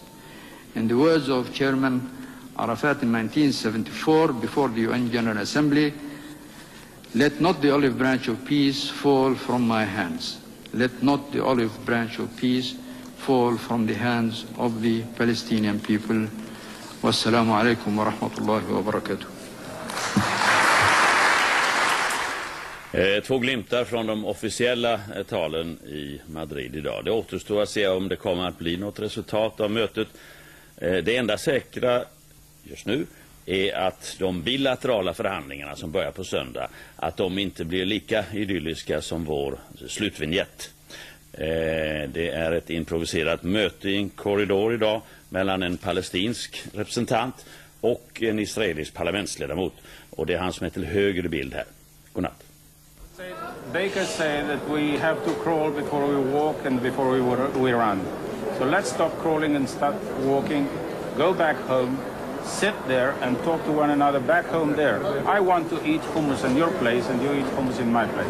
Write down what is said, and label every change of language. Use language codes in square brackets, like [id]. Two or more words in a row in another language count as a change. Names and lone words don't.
[en] In the words of Chairman Arafat in 1974 before the UN General Assembly, let not the olive branch of peace fall from my hands. Let not the olive branch of peace fall from the hands of the Palestinian people. [ar] والسلام عليكم ورحمة الله وبركاته. [sv] Två glimtar från de officiella talen i Madrid idag. Det återstår att se om det kommer att bli något resultat av mötet. Det enda säkra just nu är att de bilaterala förhandlingarna som börjar på söndag, att de inte blir lika idylliska som vår slutvinjett. Det är ett improviserat möte i en korridor idag mellan en palestinsk representant och en israelisk parlamentsledamot. Och det är han som är till höger i bild här. Godnatt. [en] Baker said that we have to crawl before we walk and before we run. So let's stop crawling and start walking. Go back home. Sit there and talk to one another back home there. I want to eat hummus in your place and you eat hummus in my place.